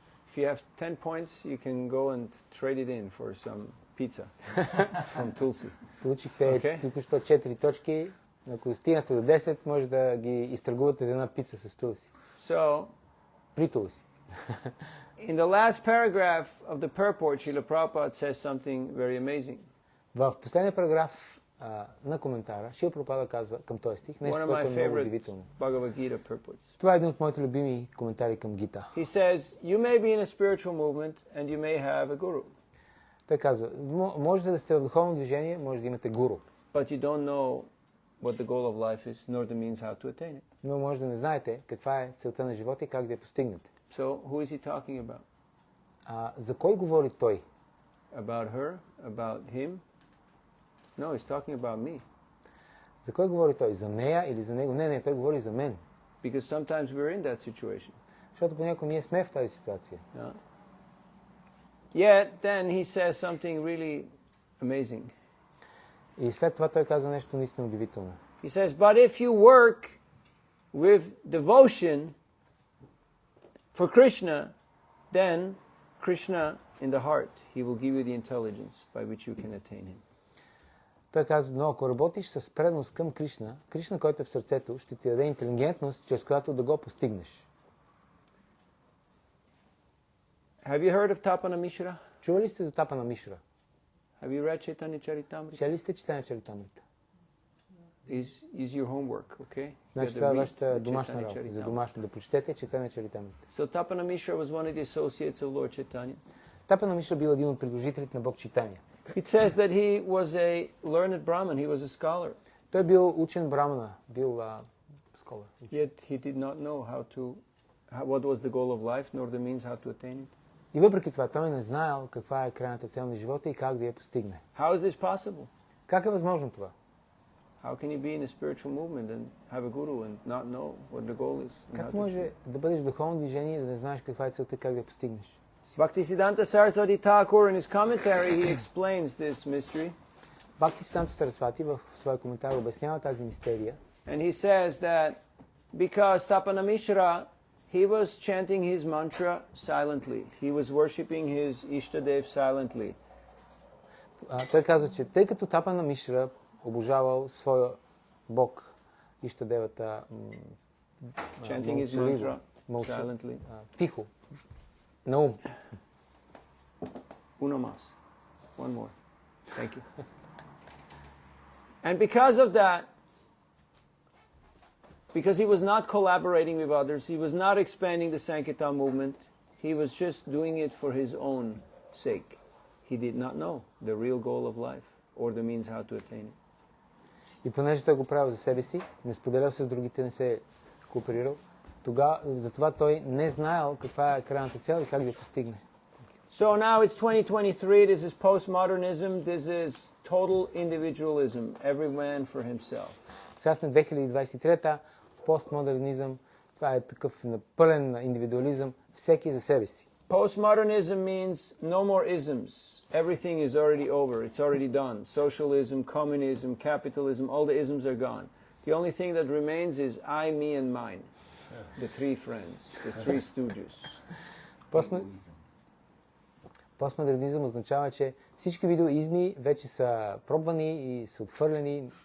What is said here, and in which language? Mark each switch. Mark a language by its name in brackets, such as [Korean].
[English] If you have 10 points, you can go and trade it in for some pizza from Tulsi. [Bulgarian] Получихте току-що 4 точки. Ако стигнахте до 10, може да ги изтъргувате за една пица с Тулси. [English] So, [Bulgarian] При Тулси. [English] in the last paragraph of the purport, Srila Prabhupada says something very amazing. [Bulgarian] В последния параграф на коментара, Шрила Прабхупада казва към този стих нещо, което е много удивително. [English] Bhagavad Gita purports. [Bulgarian] Това е един от моите любими коментари към Гита. [English] He says, you may be in a spiritual movement and you may have a guru. [Bulgarian] Той казва, може да сте в духовно движение, може да имате гуру. [English] But you don't know what the goal of life is, nor the means how to attain it. [Bulgarian] Но може да не знаете каква е целта на живота и как да я постигнете. [English] So, who is he talking about? [Bulgarian] За кой говори той? [English] About her? About him? No, he's talking about me. [Bulgarian] За кой говори той? За нея или за него? Не, той говори за мен. [English] Because sometimes we're in that situation. [Bulgarian] Защото понякога ние сме в тази ситуация. [English] Yeah. Yet, then he says something really amazing. [Bulgarian] И след това той казва нещо наистина удивително. [English] He says, but if you work with devotion for Krishna, then Krishna in the heart, he will give you the intelligence by which you can attain him. [Bulgarian] Той казва, но ако работиш с преданост към Кришна, Кришна, който е в сърцето, ще ти даде интелигентност, чрез която да го постигнеш. [English] Have you heard of Tapana Mishra? [Bulgarian] Чували ли сте за Тапана Мишра? [English] Have you read Chaitanya Charitamrita? [Bulgarian] Чели сте Читания Чаритамрита? [English] Is your homework, okay? [Bulgarian] Значи това е вашата домашна работа, за домашно да прочетете Читания Чаритамрита. [English] So Tapana Mishra was one of the associates of Lord Chaitanya. [Bulgarian] Тапана Мишра бил един от придружителите на Бог Читания. [English] It says that he was a learned Brahmin, he was a scholar. [Bulgarian] Той бил учен брамана, бил scholar. [English] Yet he did not know what was the goal of life, nor the means how to attain it. [Bulgarian] И въпреки това, той не знаел каква е крайната цел на живота и как да я постигне. [English] How is this possible? [Bulgarian] Как е възможно това? [English] How can you be in a spiritual movement and have a guru and not know what the goal is? [Bulgarian] Как може да бъдеш в духовно движение и да не знаеш каква е целта и как да я постигнеш? [English] Bhaktisiddhanta Saraswati Thakur in his commentary he explains this mystery. [Bulgarian] Бхактисиданта Сарасвати в своя коментар обяснява тази мистерия. [English] And he says that because Tapana Mishra, he was chanting his mantra silently. He was worshipping his Ishtadev silently. [Bulgarian] Той казва, че тъй като Тапана Мишра обожавал своя бог, Иштадевата, [English] Chanting his mantra silently. [Bulgarian] Тихо. На ум. [Spanish] Uno más. [English] One more. Thank you. And because of that, because he was not collaborating with others, he was not expanding the Sankirtan movement, he was just doing it for his own sake. He did not know the real goal of life or the means how to attain it. [Bulgarian] И понеже той го правил за себе си, не споделял с другите, не се кооперирал, затова той не знаел каква е крайната цел и как да я постигне. [English] So now it's 2023, this is postmodernism, this is total individualism, every man for himself. [Bulgarian] Сега сме 2023-та, постмодернизъм, това е такъв пълен индивидуализъм, всеки за себе си. [English] Postmodernism means no more isms. Everything is already over, it's already done. Socialism, communism, capitalism, all the isms are gone. The only thing that remains is I, me and mine. The three friends, the three stooges. [Bulgarian] Постмодернизъм означава, че всички видоизми вече са пробвани и са отхвърлени.